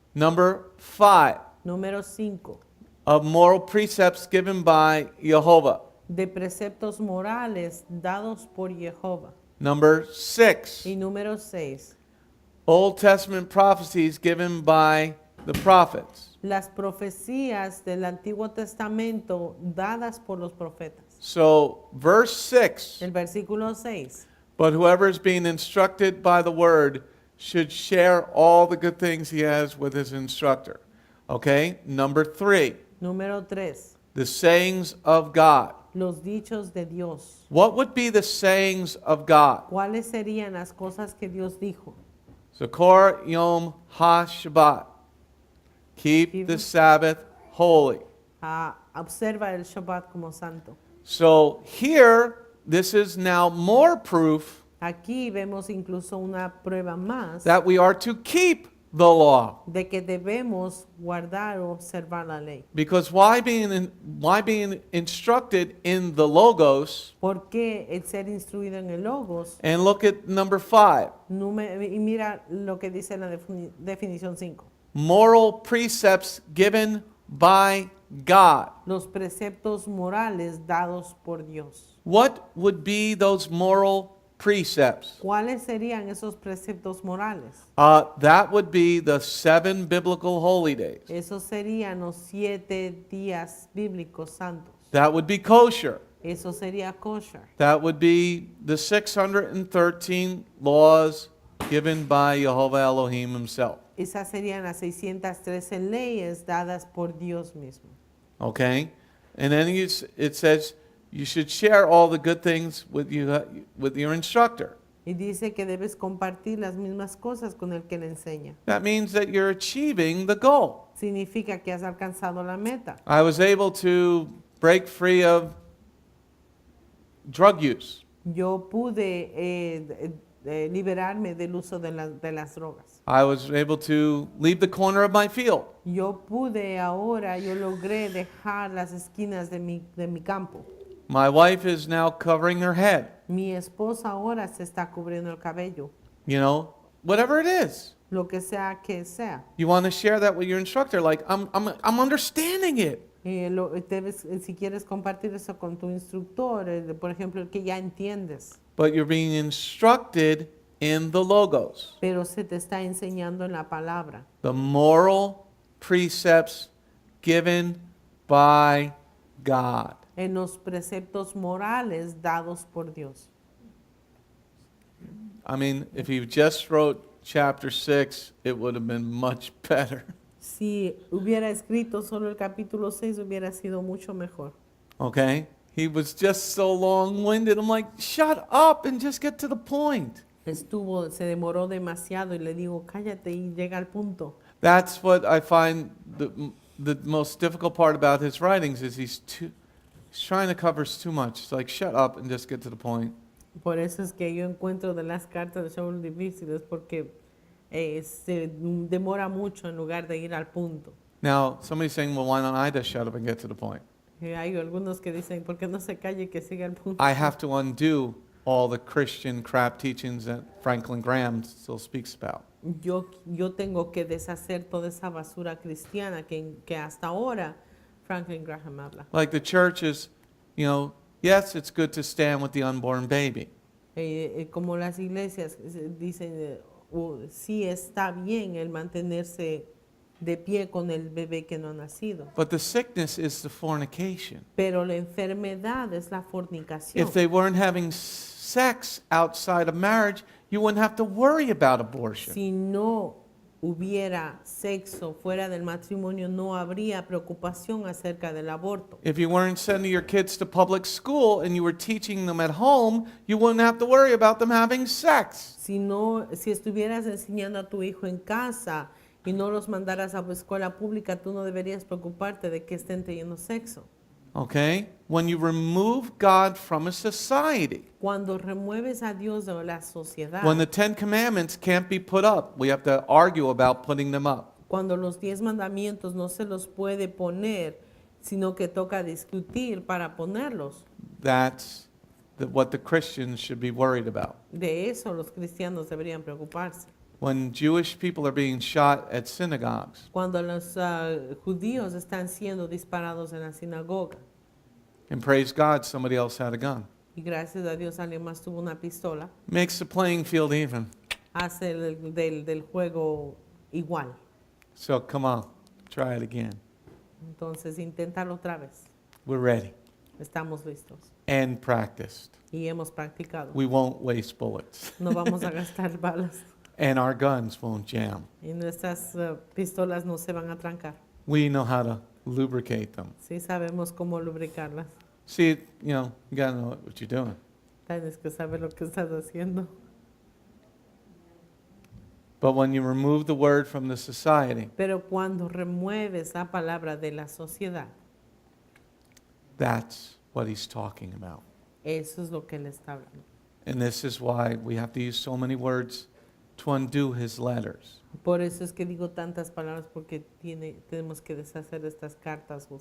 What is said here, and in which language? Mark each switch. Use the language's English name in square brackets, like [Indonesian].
[English] Number five, [Spanish] Número 5, [English] of moral precepts given by Jehovah. [Spanish] de preceptos morales dados por Jehová. [English] Number six, [Spanish] Y número 6, [English] Old Testament prophecies given by the prophets. [Spanish] las profecías del Antiguo Testamento dadas por los profetas. [English] So, verse 6, [Spanish] El versículo 6, [English] but whoever is being instructed by the word should share all the good things he has with his instructor. Okay? Number 3, [Spanish] número 3, [English] the sayings of God. [Spanish] los dichos de Dios. [English] What would be the sayings of God? [Spanish] ¿Cuáles serían las cosas que Dios dijo? [Hebrew] Zakor Yom HaShabbat. [English] Keep the Sabbath holy. [Spanish] Observa el Shabbat como santo. [English] So here, this is now more proof [Spanish] Aquí vemos incluso una prueba más [English] that we are to keep the law. [Spanish] de que debemos guardar o observar la ley. [English] Because why being instructed in the logos? [Spanish] ¿Por qué el ser instruido en el Logos? [English] And look at number 5. [Spanish] Y mira lo que dice la definición 5. [English] Moral precepts given by God. [Spanish] Los preceptos morales dados por Dios. [English] What would be those moral precepts? [Spanish] ¿Cuáles serían esos preceptos morales? [English] That would be the 7 biblical holy days. [Spanish] Esos serían los 7 días bíblicos santos. [English] That would be kosher. [Spanish] Eso sería kosher. [English] That would be the 613 laws given by Jehovah Elohim himself. [Spanish] Esas serían las 613 leyes dadas por Dios mismo. [English] Okay? And then it says you should share all the good things with your instructor. [Spanish] Y dice que debes compartir las mismas cosas con el que le enseña. [English] That means that you're achieving the goal. [Spanish] Significa que has alcanzado la meta. [English] I was able to break free of drug use. [Spanish] Yo pude liberarme del uso de las drogas. [English] I was able to leave the corner of my field. [Spanish] Yo logré dejar las esquinas de mi campo. [English] My wife is now covering her head. [Spanish] Mi esposa ahora se está cubriendo el cabello. [English] You know, whatever it is. [Spanish] Lo que sea. [English] You want to share that with your instructor, like, I'm understanding it. [Spanish] Si quieres compartir eso con tu instructor, por ejemplo, el que ya entiendes, [English] But you're being instructed in the logos, [Spanish] pero se te está enseñando en la palabra, [English] the moral precepts given by God. [Spanish] en los preceptos morales dados por Dios. [English] I mean, if he just wrote chapter 6, it would have been much better. [Spanish] Si hubiera escrito solo el capítulo 6, hubiera sido mucho mejor. [English] Okay? He was just so long-winded. I'm like, shut up and just get to the point. [Spanish] Se demoró demasiado y le digo, cállate y llega al punto. [English] That's what I find the most difficult part about his writings is he's trying to cover too much. It's like, shut up and just get to the point. [Spanish] Por eso es que yo encuentro de las cartas de Shaul difíciles porque se demora mucho en lugar de ir al punto. [English] Now, somebody's saying, well, why don't I just shut up and get to the point? [Spanish] Hay algunos que dicen, ¿por qué no se calle y que siga el punto? [English] I have to undo all the Christian crap teachings that Franklin Graham still speaks about. [Spanish] Yo tengo que deshacer toda esa basura cristiana que hasta ahora Franklin Graham habla. [English] Like the church is, you know, yes, it's good to stand with the unborn baby. [Spanish] Como las iglesias dicen, sí está bien el mantenerse de pie con el bebé que no ha nacido. [English] But the sickness is the fornication. [Spanish] Pero la enfermedad es la fornicación. [English] If they weren't having sex outside of marriage, you wouldn't have to worry about abortion. [Spanish] Si no hubiera sexo fuera del matrimonio, no habría preocupación acerca del aborto. [English] If you weren't sending your kids to public school and you were teaching them at home, you wouldn't have to worry about them having sex. [Spanish] Si estuvieras enseñando a tu hijo en casa y no los mandaras a la escuela pública, tú no deberías preocuparte de que estén teniendo sexo. [English] Okay? When you remove God from a society, [Spanish] Cuando remueves a Dios de la sociedad, [English] when the 10 Commandments can't be put up, we have to argue about putting them up. [Spanish] cuando los 10 mandamientos no se los puede poner, sino que toca discutir para ponerlos. [English] That's what the Christians should be worried about. [Spanish] De eso los cristianos deberían preocuparse. [English] When Jewish people are being shot at synagogues, [Spanish] Cuando los judíos están siendo disparados en la sinagoga, [English] and praise God, somebody else had a gun. [Spanish] y gracias a Dios alguien más tuvo una pistola, [English] Makes the playing field even. [Spanish] hace del juego igual. [English] So come on, try it again. [Spanish] Entonces, inténtalo otra vez. [English] We're ready [Spanish] Estamos listos [English] and practiced. [Spanish] y hemos practicado. [English] We won't waste bullets. [Spanish] No vamos a gastar balas [English] And our guns won't jam. [Spanish] y nuestras pistolas no se van a trancar. [English] We know how to lubricate them. [Spanish] Sí sabemos cómo lubricarlas. [English] See, you gotta know what you're doing. [Spanish] Tienes que saber lo que estás haciendo. [English] But when you remove the word from the society, [Spanish] Pero cuando remueves la palabra de la sociedad, [English] that's what he's talking about. [Spanish] eso es lo que él está hablando. [English] And this is why we have to use so many words to undo his letters. [Spanish] Por eso es que digo tantas palabras, porque tenemos que deshacer estas cartas.